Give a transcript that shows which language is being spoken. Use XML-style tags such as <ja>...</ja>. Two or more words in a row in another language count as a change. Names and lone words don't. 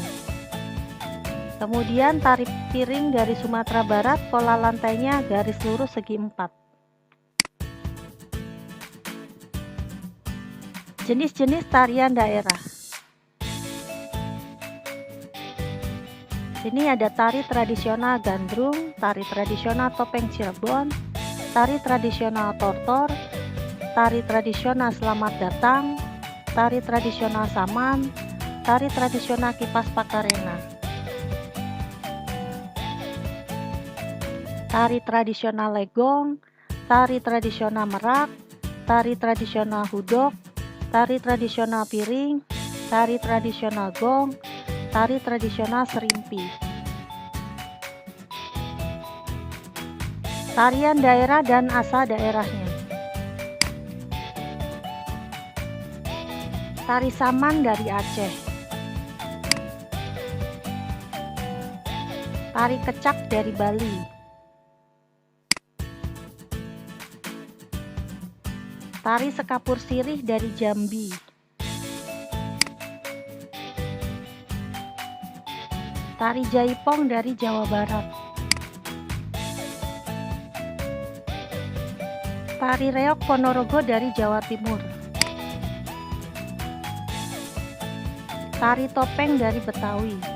<id>Kemudian tari piring dari Sumatera Barat, pola lantainya garis lurus segi 4. Jenis-jenis tarian daerah. Sini ada tari tradisional Gandrung, tari tradisional Topeng Cirebon, tari tradisional Tortor, tari tradisional Selamat Datang, tari tradisional Saman, tari tradisional Kipas Pakarena. Tari tradisional Legong, tari tradisional Merak, tari tradisional Hudok, tari tradisional Piring, tari tradisional Gong, tari tradisional Serimpi. Tarian daerah dan asal daerahnya. Tari saman dari Aceh. Tari kecak dari Bali. Tari sekapur sirih dari Jambi. Tari jaipong dari Jawa Barat. Tari reok Ponorogo dari Jawa Timur. Tari topeng dari Betawi.</id>